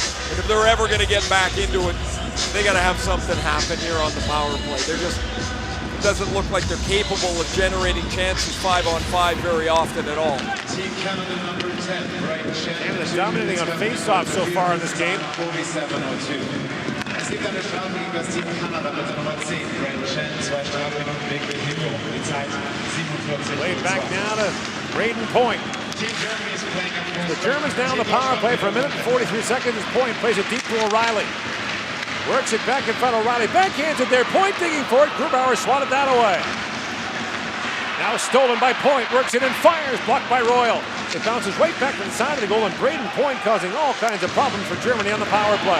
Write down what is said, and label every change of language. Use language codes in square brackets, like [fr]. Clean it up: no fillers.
[en] And if they're ever going to get back into it, they got to have something happen here on the power play. They're just, it doesn't look like they're capable of generating chances 5-on-5 very often at all. Team Canada number 10, Brian Shen. Canada's dominating on face-off so far in this game. 47:02. [de] Es gibt eine Strafe gegen das Team Kanada mit der Nummer 10, Brian Shen, 2 Strafminuten wegen Behinderung. Die Zeit 47:02. [en] Played back now to Braden Point. Team Germany is playing up. The Germans down the power play for 1 minute and 43 seconds. Point plays it deep to O'Reilly. Works it back in front of O'Reilly. Backhands it there. Point digging for it. Grubauer swatted that away. Now stolen by Point. Works it and fires. Blocked by Royal. It bounces right back to the side of the goal, and Braden Point causing all kinds of problems for Germany on the power play.